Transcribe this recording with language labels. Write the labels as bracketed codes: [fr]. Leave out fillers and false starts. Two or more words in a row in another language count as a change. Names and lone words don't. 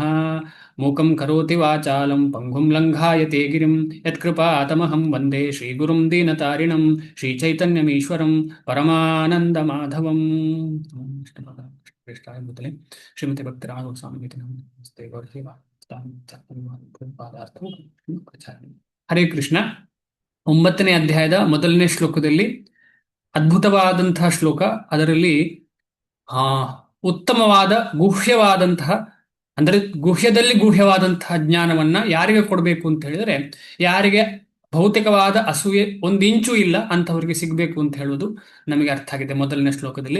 [sa] मूकं करोति वाचालं पङ्गुं लङ्घायते गिरिं यत्कृपातमहं वन्दे श्रीगुरुं दीनतारिणं श्रीचैतन्यमीश्वरं परमानन्दमाधवं। कृष्णाय भूतले श्रीमती भक्तिराघव स्वामी नमस्ते गौरदेवा ಹರೇ ಕೃಷ್ಣ. [kn] 9ನೇ ಅಧ್ಯಾಯದ ಮೊದಲನೇ ಶ್ಲೋಕದಲ್ಲಿ ಅದ್ಭುತವಾದಂತಹ ಶ್ಲೋಕ. ಅದರಲ್ಲಿ ಆ ಉತ್ತಮವಾದ ಗುಹ್ಯವಾದಂತಹ, ಅಂದರೆ ಗುಹ್ಯದಲ್ಲಿ ಗುಹ್ಯವಾದಂತಹ ಜ್ಞಾನವನ್ನ ಯಾರಿಗೆ ಕೊಡಬೇಕು ಅಂತ ಹೇಳಿದ್ರೆ, ಯಾರಿಗೆ ಭೌತಿಕವಾದ ಅಸೂಯೆ ಒಂದಿಂಚು ಇಲ್ಲ ಅಂತವರಿಗೆ ಸಿಗಬೇಕು ಅಂತ ಹೇಳುವುದು ನಮಗೆ ಅರ್ಥ ಆಗಿದೆ ಮೊದಲನೇ ಶ್ಲೋಕದಲ್ಲಿ.